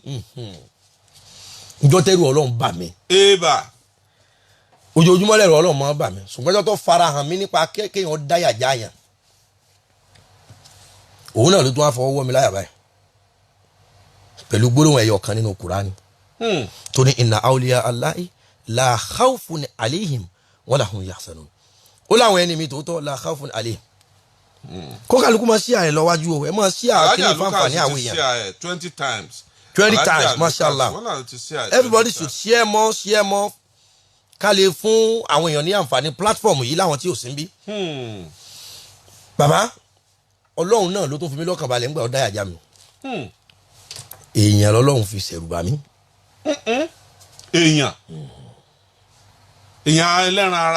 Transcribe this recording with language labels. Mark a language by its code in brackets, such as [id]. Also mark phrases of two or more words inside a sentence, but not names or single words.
[yo] ìjọ tẹ́rù Ọlọ́run bà mí. èèbà. ojoojúmọ́ lẹ́rù Ọlọ́run máa bà mí ṣùgbọ́n ìjọ tó fara hàn mí nípa kéèyàn dáyà jáàyàn òun náà ló tún wá fọwọ́ wọ́ mi láyà báyìí pẹ̀lú gbólóhùn ẹ̀yọ̀ kan nínú Kùránì tó ní [ar] إن أولياء الله لا خوف عليهم ولا هم يحزنون [yo] ó láwọn ẹni mi tòótọ́ [ar] لا خوف عليهم [yo] kó kálukú máa ṣí àyẹ̀ lọ́wájú o ẹ máa ṣí àkíní fáǹfààní àwọn èèyàn [en] 20 times 20 times mashallah everybody should share more [yo] ká lè fún àwọn èèyàn ní àǹfààní platform yìí láwọn tí ò sí ń bí. bàbá Ọlọ́run náà ló tún fi mí lọ́kàn balẹ̀ ńgbà ó dáyà já mi èèyàn lọ́lọ́run fi ṣẹ̀rù bà mí. èèyàn ẹlẹ́ran ara.